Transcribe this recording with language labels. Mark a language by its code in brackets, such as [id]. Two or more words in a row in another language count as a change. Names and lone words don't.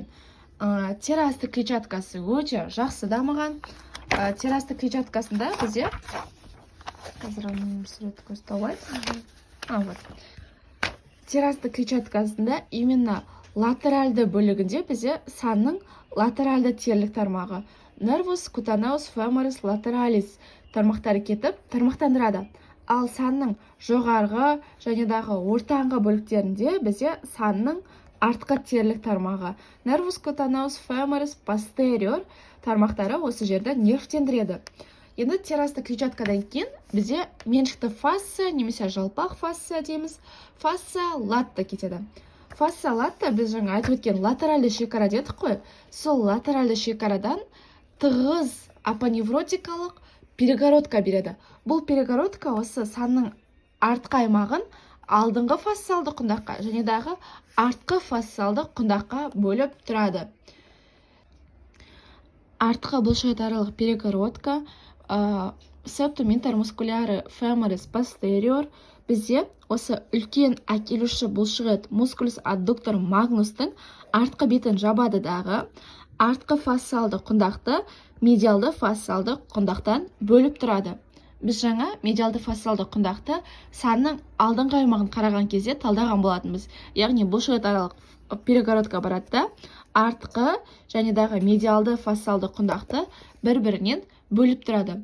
[kk] Тері асты клетчаткасы өте жақсы дамыған. Тері асты клетчаткасында бізде қазір сурет көрсетіп тері асты клетчаткасында именно латеральды бөлігінде бізде санның латеральды терілік тармағы [la] nervus cutaneus femoris lateralis [kk] тармақтары кетіп тармақтандырады. Ал санның жоғарғы және дағы ортаңғы бөліктерінде бізде санның артқы терілік тармағы [la] nervus cutaneus femoris posterior [kk] тармақтары осы жерді нервтендіреді. Енді тері асты клетчаткадан кейін бізде меншікті фасция немесе жалпақ фасция дейміз. [la] fascia lata [kk] кетеді. [la] fascia lata [kk] біз жаңа айтып өткен латеральды шекара дедік қой. Сол латеральды шекарадан тығыз апоневротикалық перегородка береді. Бұл перегородка осы санның артқы аймағын алдыңғы фасциалды құндаққа және дағы артқы фасциалды құндаққа бөліп тұрады. Артқы бұлшықетаралық перегородка [la] septum intermuscular femoris posterior [kk] бізде осы үлкен әкелуші бұлшықет [la] musculus adductor magnustың [kk] артқы бетін жабады дағы артқы фасциалды құндақты медиалды фасциалды құндақтан бөліп тұрады. Біз жаңа медиалды фасциалды құндақты санның алдыңғы аймағын қараған кезде талдаған болатынбыз. Яғни бұлшықетаралық перегородка барады, артқы және дағы медиалды фасциалды құндақты бір-бірінен бөліп тұрады.